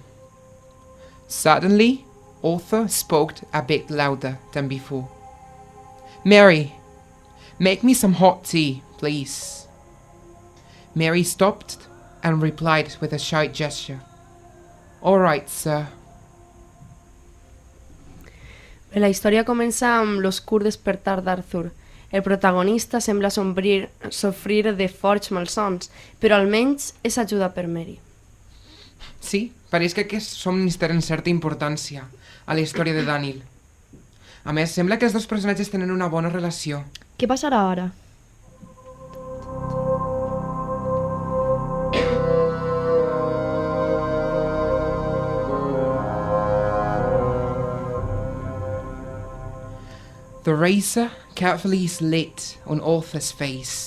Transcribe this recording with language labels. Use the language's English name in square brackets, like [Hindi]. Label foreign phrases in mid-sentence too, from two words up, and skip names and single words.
[English] Suddenly, Arthur spoke a bit louder than before. "Mary, make me some hot tea, please." Mary stopped and replied with a shy gesture. "All right, sir." [Catalan] La història comença amb l'oscur despertar d'Arthur. El protagonista sembla sofrir de forts malsons, però almenys és ajudat per Mary. Sí, pareix que aquests somnis tenen certa importància a la història de Danyl. A més, sembla que els dos personatges tenen una bona relació. Què passarà ara? [English] The razor carefully slid on Arthur's face.